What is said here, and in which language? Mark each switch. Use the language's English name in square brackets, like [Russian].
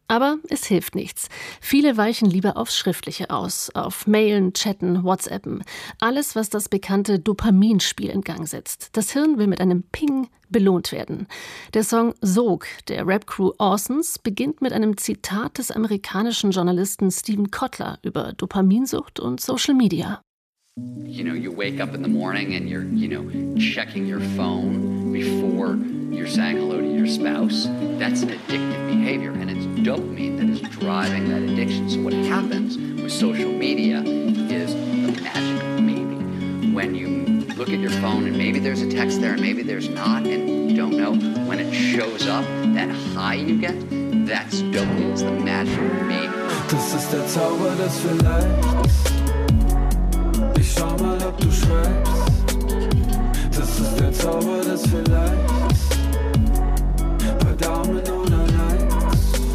[German] Aber es hilft nichts. Viele weichen lieber aufs Schriftliche aus, auf Mailen, Chatten, WhatsAppen. Alles, was das bekannte Dopaminspiel in Gang setzt. Das Hirn will mit einem Ping belohnt werden. Der Song Sog der Rap-Crew Orsons beginnt mit einem Zitat des amerikanischen Journalisten Stephen Kotler über Dopaminsucht und Social Media. [English] You know, you wake up in the morning and you're, you know, checking your phone before you're saying hello to your spouse. That's an addictive behavior and it's dopamine that is driving that addiction. So what happens with social media is the magic of maybe. When you look at your phone and maybe there's a text there and maybe there's not and you don't know, when it shows up, that high you get, that's dopamine, it's the magic of maybe. [German] Das ist der Zauber des Vielleicht. Ich schau mal, ob du schreibst. Das ist der Zauber des Vielleicht. Bei Daumen oder Likes.